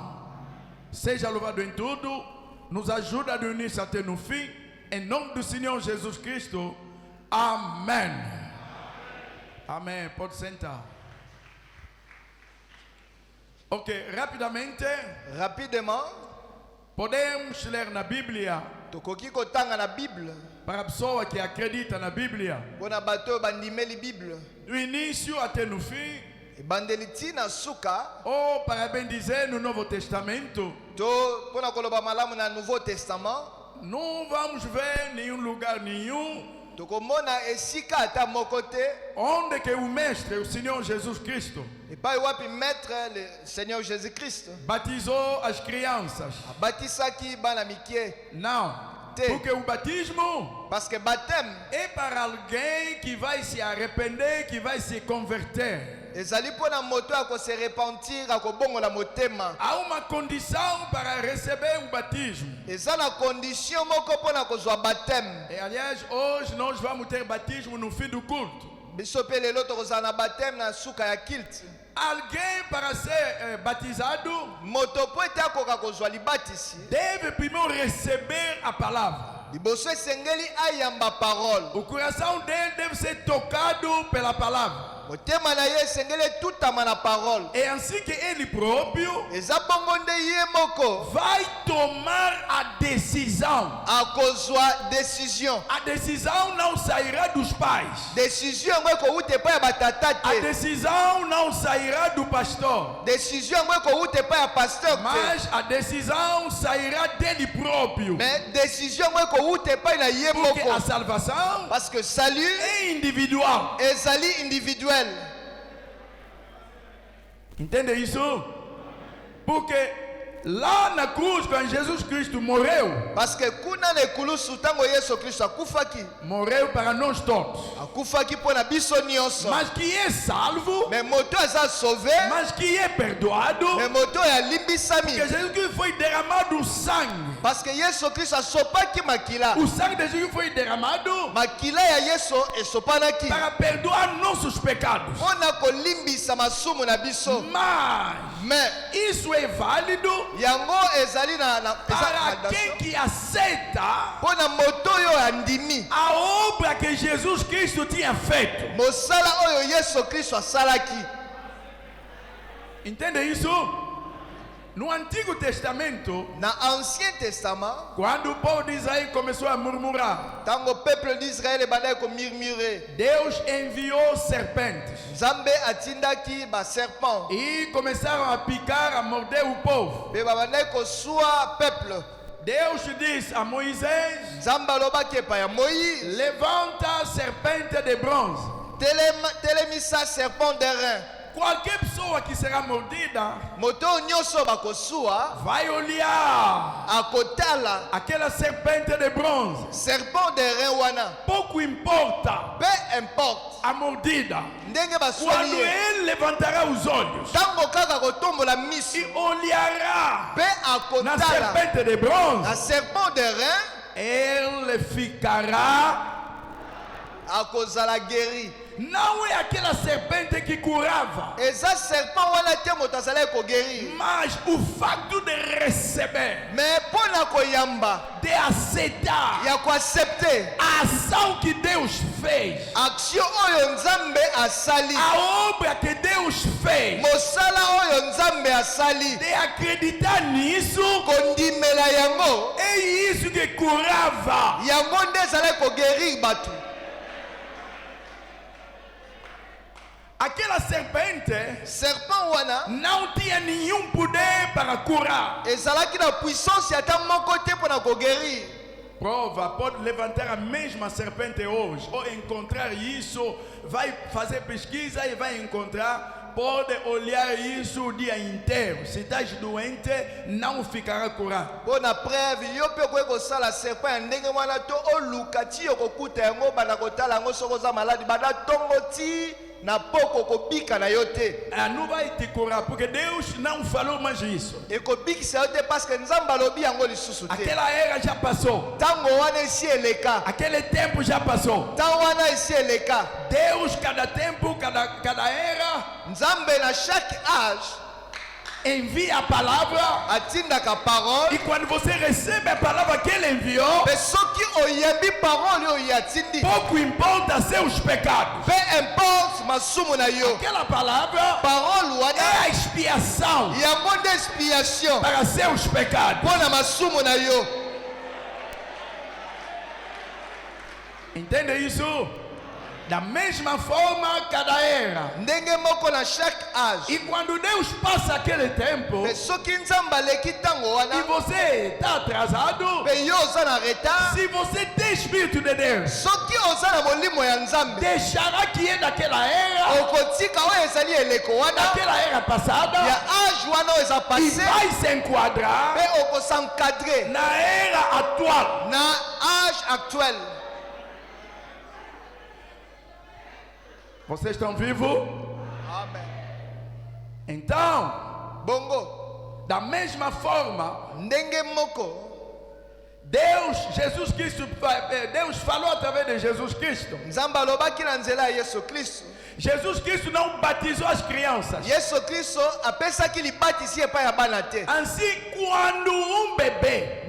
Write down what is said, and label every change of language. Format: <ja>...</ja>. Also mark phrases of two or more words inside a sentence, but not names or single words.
<pt>Seja louvado em tudo, nos ajuda do início até no fim, em nome do Senhor Jesus Cristo. Amém. Amém. Pode sentar. Ok, rapidamente,</pt> <ln>Rapidement,</ln> <pt>podemos ler na Bíblia</pt> <ln>tokoki kotanga na Bible.</ln> <pt>para a pessoa que acredita na Bíblia,</pt> <ln>Bona bato bandimeli Bible.</ln> <pt>do início até no fim,</pt> <ln>Ebandeli tina suka</ln> <pt>ou para bem dizer no Novo Testamento.</pt> <ln>to pona koloba malamu na Nouveau Testament.</ln> <pt>Não vamos ver nenhum lugar nenhum</pt> <ln>Tokomona esika ata moko te</ln> <pt>onde que o Mestre, o Senhor Jesus Cristo,</pt> <ln>epai wapi</ln> <fr>maître le Seigneur Jésus-Christ</fr> <pt>batizou as crianças.</pt> <ln>abatisaki bana mikie.</ln> <pt>Não, porque o batismo</pt> <fr>Parce que baptême</fr> <pt>é para alguém que vai se arrepender, que vai se converter.</pt> <ln>ezali mpona moto akose repentir akobongola motema.</ln> <pt>Há uma condição para receber o batismo.</pt> <ln>Eza na condition moko mpona kozwa baptême.</ln> <pt>E aliás, hoje nós vamos ter batismo no fim do culto.</pt> <ln>Biso mpe lelo tokozala na baptême na suka ya kilte.</ln> <pt>Alguém para ser batizado</pt> <ln>Moto po ete akoka kozwa libatisi</ln> <pt>deve primeiro receber a palavra.</pt> <ln>liboso esengeli ayamba parole.</ln> <pt>O coração dele deve ser tocado pela palavra.</pt> <ln>Motema na ye esengeli etutama na parole.</ln> <pt>É assim que ele próprio</pt> <ln>Eza bongo nde ye moko</ln> <pt>vai tomar a decisão.</pt> <ln>akozwa décision.</ln> <pt>A decisão não sairá dos pais.</pt> <ln>Décision yango ekowuta epai ya batata</ln> <pt>A</pt> <ln>te.</ln> <pt>decisão não sairá do pastor.</pt> <ln>Décision yango ekowuta epai ya pasteur te.</ln> <pt>Mas a decisão sairá dele próprio.</pt> <ln>Mais décision yango ekowuta epai na ye</ln> <pt>Porque</pt> <ln>moko.</ln> <pt>a salvação</pt> <fr>Parce que salut</fr> <pt>é individual.</pt> <ln>ezali individuel.</ln> <pt>Entende isso? Porque lá na cruz, quando Jesus Cristo morreu,</pt> <fr>Parce que</fr> <ln>kuna na ekulusu ntango Yesu Kristo akufaki</ln> <pt>morreu para nós todos.</pt> <ln>akufaki mpona biso nyonso.</ln> <pt>Mas que é salvo,</pt> <ln>Mais moto aza sauvé,</ln> <pt>mas que é perdoado,</pt> <ln>mais moto oyo alimbisami.</ln> <pt>porque Jesus Cristo foi derramado sangue.</pt> <fr>Parce que</fr> <ln>Yesu Kristo asopaki makila.</ln> <pt>O sangue de Jesus foi derramado</pt> <ln>Makila ya Yesu esopanaki</ln> <pt>para perdoar nossos pecados.</pt> <ln>mpona kolimbisa masumu na biso.</ln> <pt>Mas</pt> <ln>Mais</ln> <pt>isso é válido</pt> <ln>yango ezali</ln> <pt>para quem que aceita</pt> <ln>mpona moto oyo andimi</ln> <pt>a obra que Jesus Cristo tinha feito.</pt> <ln>mosala oyo Yesu Kristo asalaki.</ln> <pt>Entende isso? No Antigo Testamento,</pt> <ln>Na Ancien Testament,</ln> <pt>quando o povo de Israel começou a murmurar,</pt> <ln>ntango</ln> <fr>peuple d'Israël</fr> <ln>ebandaki komurmure,</ln> <pt>Deus enviou serpentes</pt> <ln>Nzambe atindaki baserpent</ln> <pt>e começaram a picar, a morder o povo.</pt> <ln>mpe babandaki kosua peuple.</ln> <pt>Deus disse a Moisés:</pt> <ln>Nzambe alobaki epai ya Moïse,</ln> <pt>levanta a serpente de bronze.</pt> <ln>telemisa</ln> <fr>serpent d'airain.</fr> <pt>Qualquer pessoa que será mordida</pt> <ln>Moto oyo nyonso bakosua</ln> <pt>vai olhar</pt> <ln>akotala</ln> <pt>aquela serpente de bronze.</pt> <fr>serpent d'airain</fr> <ln>wana.</ln> <pt>Pouco importa</pt> <fr>Peu importe</fr> <pt>a mordida.</pt> <ln>ndenge baswali</ln> <pt>Quando</pt> <ln>ye,</ln> <pt>ele levantará os olhos</pt> <ln>ntango kaka kotombola</ln> <pt>e</pt> <ln>miso</ln> <pt>olhará</pt> <ln>mpe na akotala</ln> <pt>serpente de bronze,</pt> <ln>na</ln> <fr>serpent d'airain,</fr> <pt>ele ficará.</pt> <ln>akozala guéri.</ln> <pt>Não é aquela serpente que curava,</pt> <ln>Eza serpent wana te moto azalaki koguérir,</ln> <pt>mas o fato de receber,</pt> <ln>mais mpona koyamba</ln> <pt>de aceitar</pt> <ln>ya koaccepte</ln> <pt>a ação que Deus fez,</pt> <ln>action oyo Nzambe asali,</ln> <pt>a obra que Deus fez,</pt> <ln>mosala oyo Nzambe asali,</ln> <pt>de acreditar nisso,</pt> <ln>kondimela yango,</ln> <pt>é isso que curava.</pt> <ln>yango nde ezalaki koguérir bato.</ln> <pt>Aquela serpente</pt> <ln>Serpent wana</ln> <pt>não tinha nenhum poder para curar.</pt> <ln>ezalaki na puissance ata moko te mpona koguérir.</ln> <pt>Prova, pode levantar a mesma serpente hoje, ou encontrar isso, vai fazer pesquisa e vai encontrar, pode olhar isso o dia inteiro. Se estás doente, não ficará curado.</pt> <ln>Mpona preuve yo mpe okoki kosala serpent ya ndenge wana to oluka ti okokuta yango banda kotala yango soki oza maladi banda ntongo ti na poko kobika na yo te.</ln> <pt>Não vai te curar, porque Deus não falou mais isso.</pt> <ln>Ekobikisa yo te</ln> <fr>parce que</fr> <ln>Nzambe alobi yango lisusu te.</ln> <pt>Aquela era já passou.</pt> <ln>Ntango wana esi eleka,</ln> <pt>Aquele tempo já passou.</pt> <ln>ntango wana esi eleka.</ln> <pt>Deus, cada tempo, cada era,</pt> <ln>Nzambe na</ln> <fr>chaque âge</fr> <pt>envia a palavra.</pt> <ln>atindaka parole</ln> <pt>E quando você recebe a palavra que ele enviou,</pt> <ln>mpe soki oyembi parole oyo atindi</ln> <pt>pouco importa seus pecados.</pt> <fr>peu importe</fr> <ln>masumu na yo</ln> <pt>Aquela palavra</pt> <ln>parole</ln> <pt>é</pt> <ln>wana</ln> <pt>a expiação</pt> <ln>yango nde expiation</ln> <pt>para seus pecados.</pt> <ln>mpo na masumu na yo.</ln> <pt>Entende isso? Da mesma forma, cada era.</pt> <ln>ndenge moko na</ln> <fr>chaque âge.</fr> <pt>E quando Deus passa aquele tempo,</pt> <ln>mpe soki nzambe aleki ntango</ln> <pt>e</pt> <ln>wana</ln> <pt>você está atrasado,</pt> <ln>mpe yo oza na retard,</ln> <pt>se você tem Espírito de Deus,</pt> <ln>soki oza na molimo ya nzambe</ln> <pt>deixará que é daquela era,</pt> <ln>okotika oyo ezali eleko wana</ln> <pt>daquela era passada,</pt> <ln>ya age wana oyo eza</ln> <pt>e</pt> <ln>passe</ln> <pt>vai se enquadrar</pt> <ln>mpe okosencadre</ln> <pt>na era atual.</pt> <ln>na</ln> <fr>age actuel.</fr> <pt>Vocês estão vivos? Amen. Então,</pt> <ln>Bongo</ln> <pt>da mesma forma,</pt> <ln>ndenge moko</ln> <pt>Deus falou através de Jesus Cristo.</pt> <ln>nzambe alobaki na nzela ya yesu kristo.</ln> <pt>Jesus Cristo não batizou as crianças.</pt> <ln>yesu kristo apesaki libatisi epai ya bana te.</ln> <pt>Assim, quando bebê</pt>